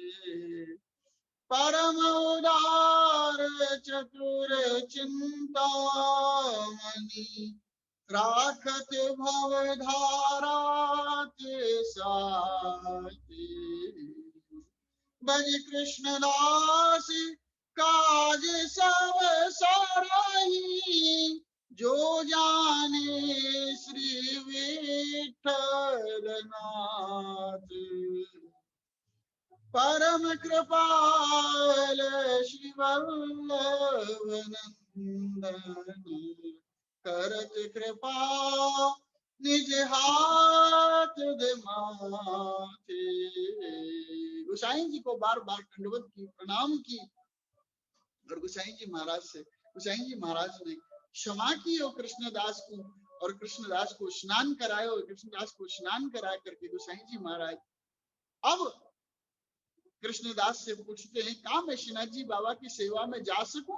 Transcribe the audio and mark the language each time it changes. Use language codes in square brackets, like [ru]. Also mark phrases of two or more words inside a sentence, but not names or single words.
[hi] परम उदार चतुर चिंतामणि राखत भव धारा के साथी। भज कृष्णदास काज सब सराही जो जाने श्री विठ्ठल नाथ। परम कृपाल श्री वल्लभ नंदन करत कृपा निज हाथ दे माथे। गोसाई जी को बार बार दंडवत की, प्रणाम की। और गोसाई जी महाराज से गोसाई जी महाराज ने क्षमा की और कृष्णदास को और कृष्णदास को स्नान कराया। और कृष्णदास को स्नान करा करके गोसाई जी महाराज अब कृष्णदास से पूछते हैं कहा मैं श्रीनाथ जी बाबा की सेवा में जा सकूं।